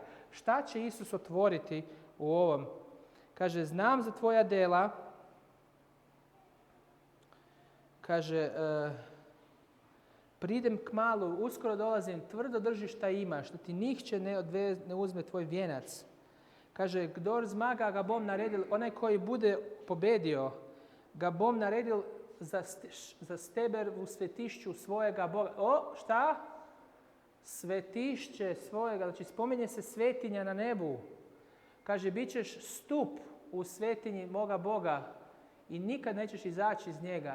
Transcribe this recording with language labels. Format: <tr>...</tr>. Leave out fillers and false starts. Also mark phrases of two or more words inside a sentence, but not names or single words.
<hr>Šta će Isus otvoriti u ovom? Kaže, znam za tvoja dela, kaže, pridem k malu, uskoro dolazim, tvrdo drži šta imaš, da ti nihče ne uzme tvoj vijenac. Kaže,</hr> <sl>kdor zmaga ga bom naredil,</sl> <hr>onaj koji bude pobedio,</hr> <sl>ga bom naredil za steber u svetišću svojega Boga. O, šta? Svetišće svojega,</sl> <hr>znači spominje se svetinja na nebu. Kaže, bit ćeš stup u svetinji moga Boga i nikad nećeš izaći iz njega.</hr>